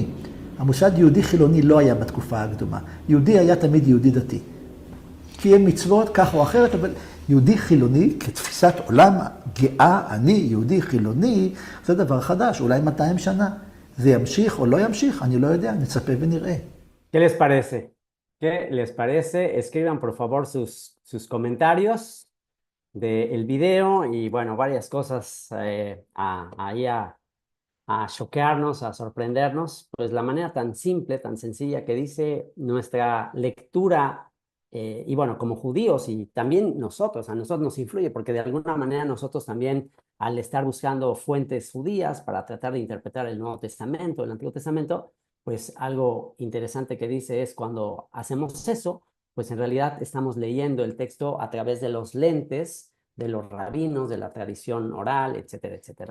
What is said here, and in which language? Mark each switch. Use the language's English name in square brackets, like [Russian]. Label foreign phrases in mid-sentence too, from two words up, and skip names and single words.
[Hebrew] המושג יהודי חילוני לא היה בתקופה הקדומה. יהודי היה תמיד יהודי דתי. קיים מצוות כך או אחרת, אבל יהודי חילוני, כתפיסת עולם גאה, אני יהודי חילוני, זה דבר חדש, אולי 200 שנה. זה ימשיך או לא ימשיך, אני לא יודע, נצפה ונראה. [Spanish] ¿Qué les parece? ¿Qué les parece? Escriban por favor sus comentarios del video y bueno, varias cosas ahí a choquearnos, a sorprendernos. Pues la manera tan simple, tan sencilla que dice nuestra lectura y bueno, como judíos y también nosotros, a nosotros nos influye porque de alguna manera nosotros también al estar buscando fuentes judías para tratar de interpretar el Nuevo Testamento, el Antiguo Testamento, pues algo interesante que dice es cuando hacemos eso, pues en realidad estamos leyendo el texto a través de los lentes de los rabinos, de la tradición oral, etcétera, etcétera.